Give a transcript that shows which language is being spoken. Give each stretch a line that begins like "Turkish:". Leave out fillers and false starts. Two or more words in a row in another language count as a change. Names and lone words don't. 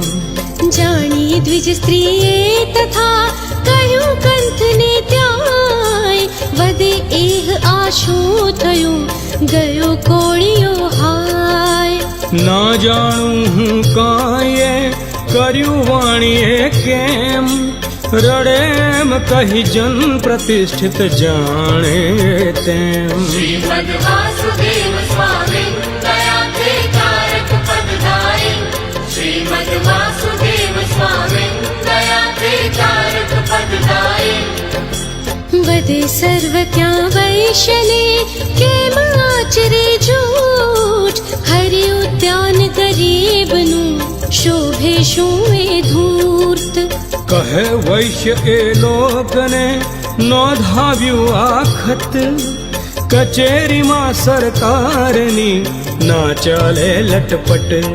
Gujarati: જાણી દ્વિજ સ્ત્રીએ તથા કહ્યું કંથને ત્યાંય, વધે એહ આશું થયું ગયો કોળિયો હાય. ના જાણું હું કાંઈએ કર્યું વાણીએ કેમ, રડેમ કહી જન પ્રતિષ્ઠિત જાણે તેમ.
Sanskrit: श्रीमद् वासुदेव स्वामी दया ते तारक पदधारी, श्रीमद् वासुदेव स्वामी दया ते तारक पदधारी.
Gujarati: વધે સર્વ ત્યાં વૈશ્યને કેમ આચરે જૂઠ, હરિ ઉદ્યાન ગરીબનું શોભે શું એ ધૂર્ત. કહે વૈશ્ય એ લોકને નોંધાવ્યું આખત, કચેરીમાં સરકારની ના ચાલે લટપટ.